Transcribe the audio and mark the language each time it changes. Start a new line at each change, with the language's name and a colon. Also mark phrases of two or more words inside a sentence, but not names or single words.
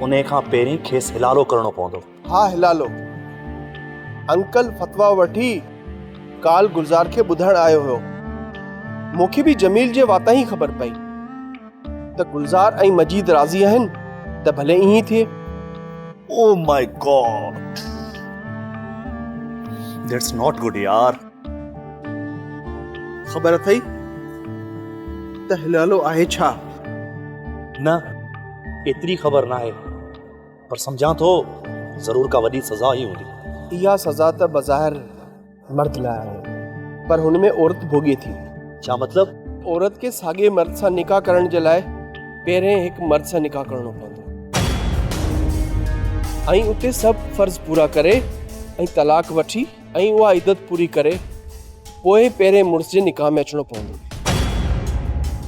Sindhi: उन खां पहिरीं खेसि हिलालो करणो पवंदो। हा, हिलालो। अंकल फतवा वठी काल गुलज़ार खे ॿुधाइण आयो हुयो। मूंखे बि जमील जे वाता ही ख़बर पई त गुलज़ार ऐं मजीद राज़ी आहिनि त भले ईअं थिए।
English: Oh my God, that's not good yaar.
Sindhi: ख़बर अथई त हिलालो आहे छा? न, एतिरी ख़बर न आहे, पर सम्झां थो ज़रूर का वॾी सज़ा ही हूंदी। इहा सज़ा त बज़ाहिर मर्द लाइ आहे, पर हुन में औरत भोॻे थी। छा मतलब? औरत के साॻे मर्द सां निकाह करण जे लाइ पहिरें हिकु मर्द सां निकाह करणो पवंदो ऐं उते सभु फर्ज़ पूरा करे ऐं तलाक वठी ऐं उहा इद्दत पूरी करे पोइ पहिरें मुड़ुस जे निकाह में अचणो पवंदो।